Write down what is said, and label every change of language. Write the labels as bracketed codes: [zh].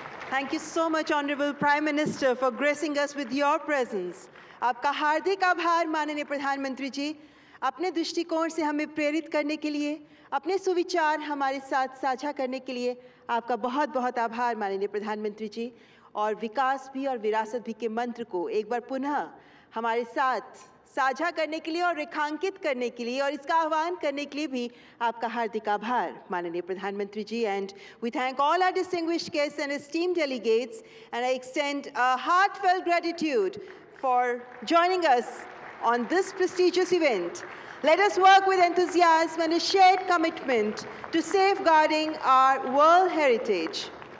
[en] Thank you so much, Honorable Prime Minister, for gracing us with your presence. [hi] आपका हार्दिक आभार माननीय प्रधानमंत्री जी, अपने दृष्टिकोण से हमें प्रेरित करने के लिए, अपने सुविचार हमारे साथ साझा करने के लिए आपका बहुत बहुत आभार माननीय प्रधानमंत्री जी। और विकास भी और विरासत भी के मंत्र को एक बार पुनः हमारे साथ साझा करने के लिए और रेखांकित करने के लिए और इसका आह्वान करने के लिए भी आपका हार्दिक आभार माननीय प्रधानमंत्री जी। [en] And we thank all our distinguished guests and esteemed delegates and I extend a heartfelt gratitude for joining us on this prestigious event. Let us work with enthusiasm and a shared commitment to safeguarding our world heritage.